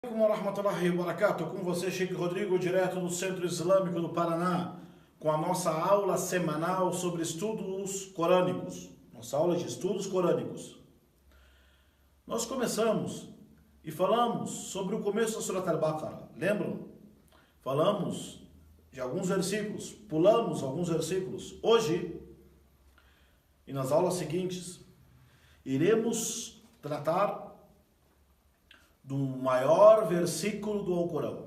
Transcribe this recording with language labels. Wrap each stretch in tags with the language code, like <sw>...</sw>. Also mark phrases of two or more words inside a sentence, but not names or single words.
<ar>السلام عليكم ورحمة الله وبركاته.</ar> <pt>Com você, Sheikh Rodrigo, direto do Centro Islâmico do Paraná, com a nossa aula semanal sobre estudos corânicos. Nossa aula de estudos corânicos. Nós começamos e falamos sobre o começo da Surat al-Baqarah. Lembram? Falamos de alguns versículos, pulamos alguns versículos. Hoje, e nas aulas seguintes, iremos tratar do maior versículo do Alcorão.</pt>